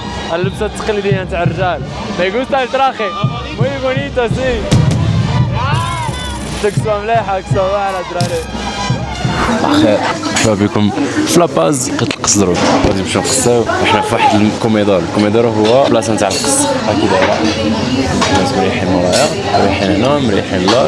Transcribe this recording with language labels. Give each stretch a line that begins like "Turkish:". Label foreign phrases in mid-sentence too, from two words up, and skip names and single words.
Arabic: اللبسة التقليدية نتاع الرجال.
Spanish: Me gusta el traje. Muy bonito, sí.
Arabic: تكسوة مليحة كسوة واعرة الدراري. بخير، مرحبا بكم في لاباز لقيت القص ضروب غادي نمشيو نقصاو. احنا في واحد الكوميدور. الكوميدور هو بلاصه نتاع القص هاكي دايره، الناس مريحين مورايا، مريحين هنا، مريحين اللور.